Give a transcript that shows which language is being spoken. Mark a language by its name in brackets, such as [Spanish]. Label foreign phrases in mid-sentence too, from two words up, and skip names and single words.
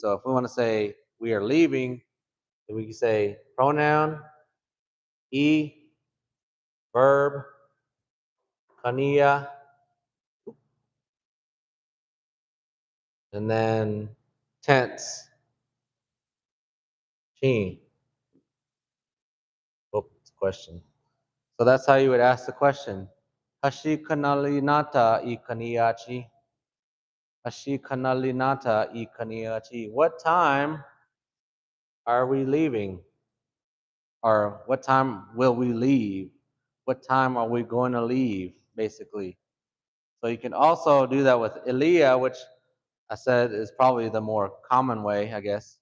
[English] So if we want to say we are leaving, then we can say pronoun, e, verb, kania, and then tense, chi. Oh, it's a question. So that's how you would ask the question. Hashi kanalinata I kaniyachi. Hashi kanalinata I kaniyachi. What time are we leaving? Or what time will we leave? What time are we going to leave, basically? So you can also do that with Elia, which I said is probably the more common way, I guess.